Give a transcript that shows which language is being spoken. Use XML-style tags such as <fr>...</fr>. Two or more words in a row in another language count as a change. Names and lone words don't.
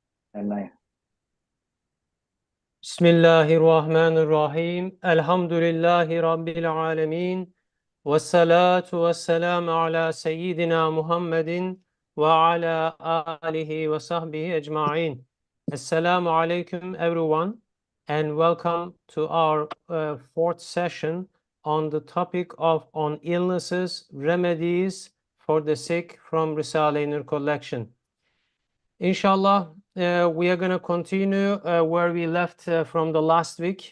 <tr>Eline.</tr> <ar>بسم الله الرحمن الرحيم. الحمد لله رب العالمين. والصلاة والسلام على سيدنا محمد وعلى آله وصحبه أجمعين. السلام عليكم</ar> <en>everyone and welcome to our fourth session on the topic of on illnesses, remedies for the sick from Risale-i Nur Collection. Inshallah, we are going to continue where we left from the last week.</en>